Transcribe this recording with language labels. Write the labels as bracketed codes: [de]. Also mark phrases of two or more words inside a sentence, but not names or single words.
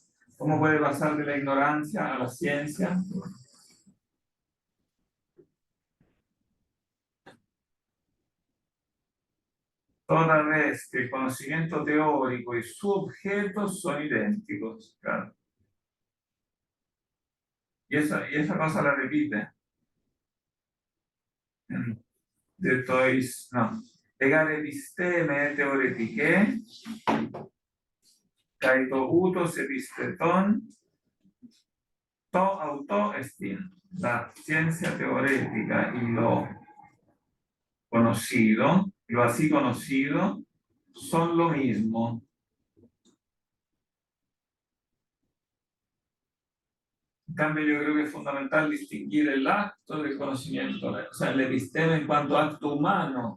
[es] ¿Cómo puede pasar de la ignorancia a la ciencia? Toda vez que el conocimiento teórico y su objeto son idénticos, claro. Y esa cosa la repite. No. [el] ἡ γὰρ ἐπιστήμη θεωρητικὴ, καὶ τὸ οὕτως ἐπιστητόν, τὸ αὐτό ἐστιν. [es] La ciencia teorética y lo conocido, lo así conocido, son lo mismo. En cambio, yo creo que es fundamental distinguir el acto del conocimiento, o sea, el episteme en cuanto a acto humano.